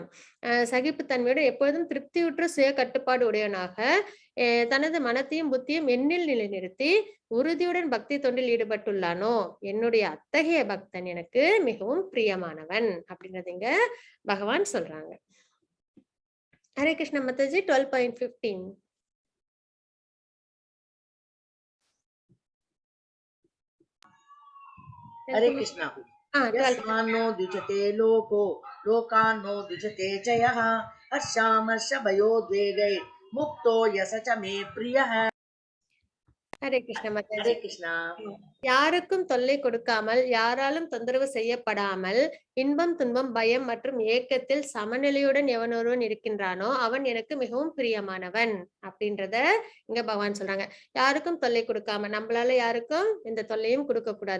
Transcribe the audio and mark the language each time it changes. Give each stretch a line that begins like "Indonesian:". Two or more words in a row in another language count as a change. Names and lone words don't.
Tamil: சகிப்புத்தன்மையோட எப்பொழுதும் திருப்தியுற்ற சுய கட்டுப்பாடு உடையவனாக தனது மனத்தையும் புத்தியும் எண்ணில் நிலைநிறுத்தி உறுதியுடன் பக்தி தொண்டில் ஈடுபட்டுள்ளானோ என்னுடைய அத்தகைய பக்தன் எனக்கு மிகவும் பிரியமானவன் அப்படின்றது இங்க பகவான் சொல்றாங்க. ஹரே கிருஷ்ண மாதாஜி 12.15.
Sanskrit: हरे कृष्णा।
Tamil: 12.
Sanskrit: यस्मान्नो द्विजते लोको लोकान्नो द्विजते च यः हर्षामर्षभयोद्वेगै मुक्तो यस च मे प्रियः।
Tamil: ஹரே கிருஷ்ண மாதாஜி.
Sanskrit: हरे कृष्णा।
Tamil: யாருக்கும் தொல்லை கொடுக்காமல், யாராலும் தொந்தரவு செய்யப்படாமல், இன்பம், துன்பம், பயம் மற்றும் ஏக்கத்தில் சமநிலையுடன் எவனொருவன் இருக்கின்றானோ, அவன் எனக்கு மிகவும் பிரியமானவன் அப்படின்றத இங்க பகவான் சொல்றாங்க. யாருக்கும் தொல்லை கொடுக்காம, நம்மளால யாருக்கும் எந்த தொல்லையும் கொடுக்க கூடாது.